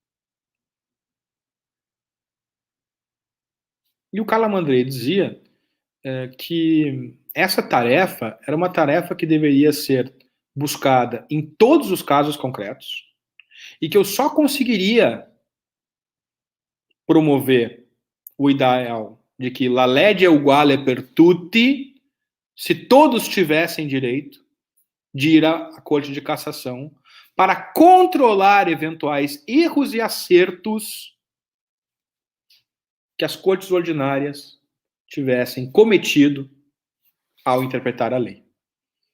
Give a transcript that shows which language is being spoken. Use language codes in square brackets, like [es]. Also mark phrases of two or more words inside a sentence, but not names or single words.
[pt] E o Calamandrei dizia que essa tarefa era uma tarefa que deveria ser buscada em todos os casos concretos e que eu só conseguiria promover o ideal de que [it] la legge è uguale per tutti [pt] se todos tivessem direito de ir à Corte de Cassação para controlar eventuais erros e acertos que as cortes ordinárias tivessem cometido ao interpretar a lei.